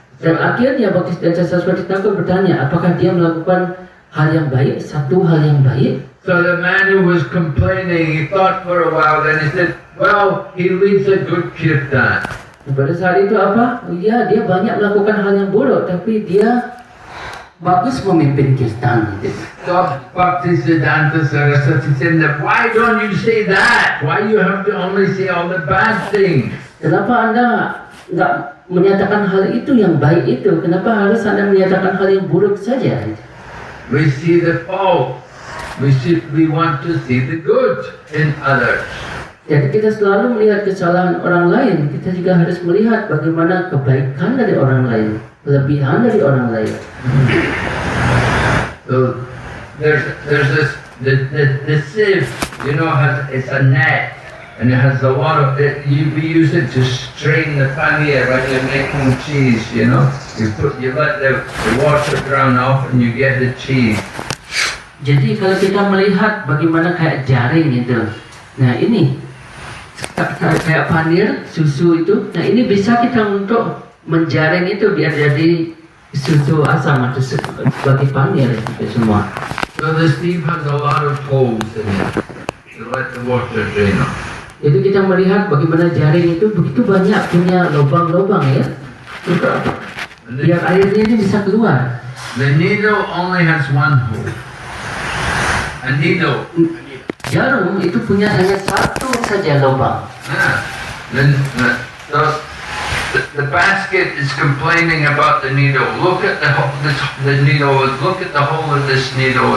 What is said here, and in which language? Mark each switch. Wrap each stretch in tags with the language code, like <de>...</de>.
<id>Dan akhirnya Bhaktisiddhanta Saraswati takut bertanya, apakah dia melakukan hal yang baik, satu hal yang baik?</id> <en>So the man who was complaining, he thought for a while, then he said, well, he leads a good kirtan.</en> <id>Pada saat itu apa? Ya, dia banyak melakukan hal yang buruk, tapi dia bagus memimpin kirtan.</id> <en>So Bhaktisiddhanta Saraswati said, why don't you say that? Why you have to only say all the bad things?</en> <id>Kenapa Anda nggak menyatakan hal itu yang baik itu? Kenapa harus Anda menyatakan hal yang buruk saja?</id> <en>We see the fault. We want to see the good in others.</en> <id>Jadi kita selalu melihat kesalahan orang lain. Kita juga harus melihat bagaimana kebaikan dari orang lain, kelebihan dari orang lain.</id> <en>So there's this the sieve, you know, it's a net, and it has a lot of it. We use it to strain the paneer when you're making cheese. You know, you let the water drown off, and you get the cheese.</en> <id>Jadi kalau kita melihat bagaimana kayak jaring itu, nah ini kayak panir susu itu, nah ini bisa kita untuk menjaring itu biar jadi susu asam atau sebagai panir itu semua.</id> <en>So the sieve has a lot of holes in it to let the water drain off.</en> <id>Jadi kita melihat bagaimana jaring itu begitu banyak punya lubang-lubang ya, biar airnya ini bisa keluar.</id> <en>The needle only has one hole. A needle.</en> <id>Jarum itu punya hanya satu saja lubang.</id> <en>Then so The basket is complaining about the needle. Look at the needle. Look at the hole of this needle.</en>